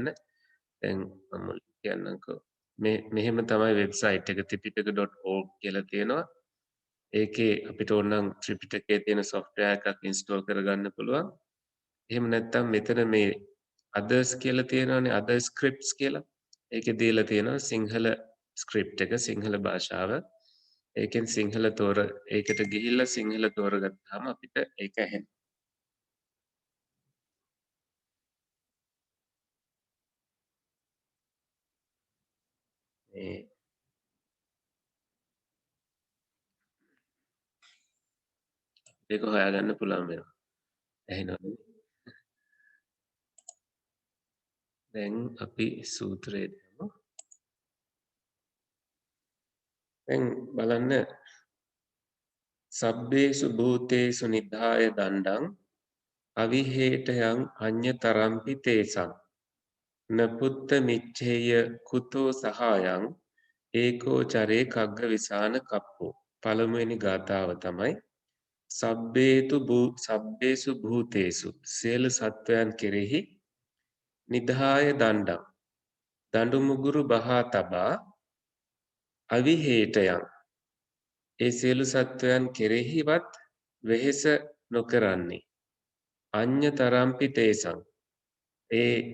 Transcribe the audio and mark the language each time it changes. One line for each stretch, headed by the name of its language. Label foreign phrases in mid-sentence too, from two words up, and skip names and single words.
Sinhala: දැන් මම කියන්නම්කෝ. මෙහෙම තමයි වෙබ්සයිට් එක tipitaka.org කියලා තියෙනවා. ඒකේ අපිට ඕනනම් ත්‍රිපිටකයේ තියෙන software එකක් install කරගන්න පුළුවන්. එහෙම නැත්නම් මෙතන මේ others කියලා තියෙනවානේ
English: other scripts
Sinhala: කියලා. ඒකේ දීලා තියෙනවා සිංහල ස්ක්‍රිප්ට් එක සිංහල භාෂාව. ඒකෙන් ඒකට ගිහිල්ලා සිංහල තෝරගත්තාම අපිට ඒක ඇහෙනවා. මේ ඒක හොයාගන්න පුළුවන් වෙනවා. ඇහෙනවද? දැන් අපි සූත්‍රය දෙමු. දැන් බලන්න
Pali: සබ්බේසු භූතේසු නිධාය දණ්ඩං අවිහෙටයන් අඤ්ඤතරම්පි තේසං නපුත්ත මිච්ඡේය කුතෝ සහායං ඒකෝ චරේ කග්ග විසාන කප්පෝ
Sinhala: පළමුවෙනි ගාථාව තමයි
Pali: සබ්බේසු භූතේසු
Sinhala: සියලු සත්වයන් කෙරෙහි
Pali: නිධාය දණ්ඩං
Sinhala: දඬු මුගුරු බහා තබා අවිහෙටයන් ඒ සියලු සත්වයන් කෙරෙහිවත් වෙහෙස නොකරන්නේ
Pali: අඤ්ඤතරම්පි තේසං
Sinhala: ඒ